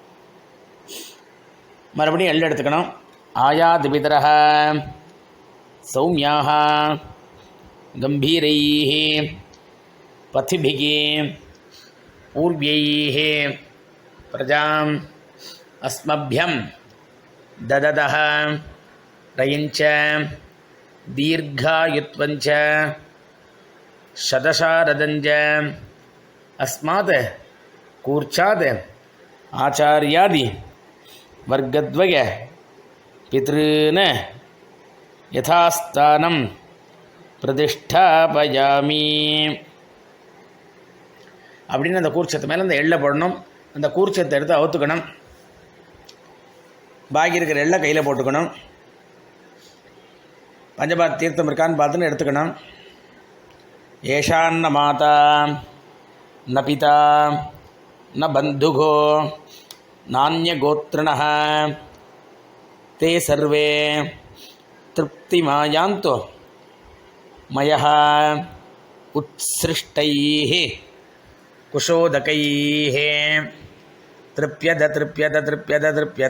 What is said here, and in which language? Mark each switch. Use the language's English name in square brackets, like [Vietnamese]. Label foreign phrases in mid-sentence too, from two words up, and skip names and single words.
[Tamil] மறுபடியும் எள்ளு எடுத்துக்கணும். [Sanskrit] आयाति पितरः सौम्याः गम्भीरैः पथिभिः पूर्वैः प्रजाम् अस्मभ्यं ददतः रयिञ्च दीर्घायुत्वञ्च शतशारदञ्च अस्मात् कूर्चात् आचार्यादि वर्गद्वय पितॄन् यथास्थानं प्रतिष्ठापयामि [Tamil] அப்படின்னு அந்த கூர்ச்சத்து மேலே அந்த எள்ளை போடணும். அந்த கூர்ச்சத்தை எடுத்து அவுத்துக்கணும். பாக்கி இருக்கிற எள்ளை கையில் போட்டுக்கணும். பஞ்சபாத் தீர்த்தம் இருக்கான்னு பார்த்துன்னு எடுத்துக்கணும். [Sanskrit] येषान्न माता न पिता न बन्धुको नान्य गोत्रिणः ते सर्वे तृप्तिमायान्तो मयः उत्सृष्टैः कुशोदकैः तृप्यत तृप्यत तृप्यत तृप्यत.